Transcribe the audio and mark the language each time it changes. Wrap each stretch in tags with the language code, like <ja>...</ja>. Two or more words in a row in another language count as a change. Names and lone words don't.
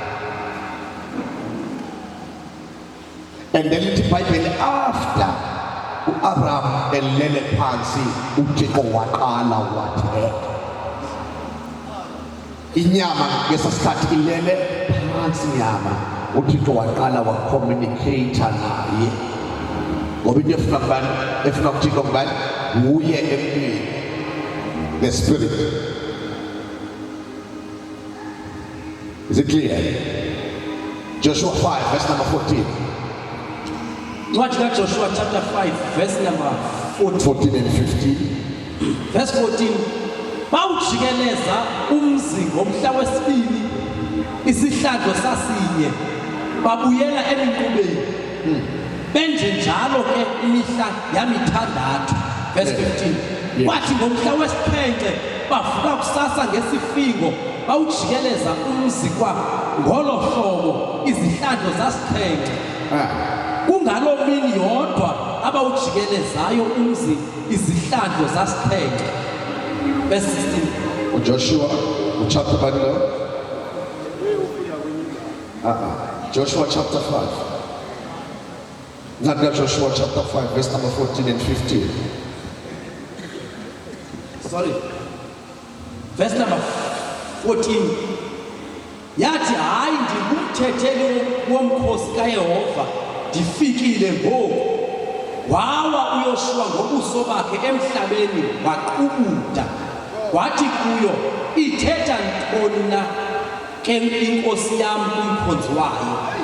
<en>And then</en> <xh>ithi iBhayibheli after uAbraham elele phansi uThixo waqala wathetha. Inyama ngesasikhathi ilele phansi inyama, uThixo waqala wacommunicate naye. Ngoba into efuna kubani, efuna uThixo kubani uye empini,</xh> <en>the spirit. Is it clear? Joshua 5 verse number 14.</en> <xh>Ncwadi kaJoshua</xh> <en>chapter 5 verse number 14 and 15. Verse 14.</en> <xh>Bawujikeleza umzi ngomhla wesibili isihlandlo sasinye babuyela eminqubeni. Benje njalo ke imihla yamithandathu.</xh> <en>Verse 15.</en> <xh>Wathi ngomhla wesiphenxe bavuka kusasa ngesifingo bawujikeleza umzi kwa ngolo hlobo izihlandlo zasiphenxe. Kungalo mini yodwa abawujikelezayo umzi izihlandlo zasiphenxe.</xh> <en>Verse 16. Joshua chapter 5. Joshua chapter 5. Not that Joshua chapter 5 verse number 14 and 15. Sorry. Verse number 14.</en> <xh>Yathi hayi ndingumthetheli womkhosi kaYehova ndifikile ngoku. Wawa uYoshua ngobuso bakhe emhlabeni waqubuda. Wathi kuyo ithetha ntoni na ke inkosi yami umkhonzi wayo.</xh>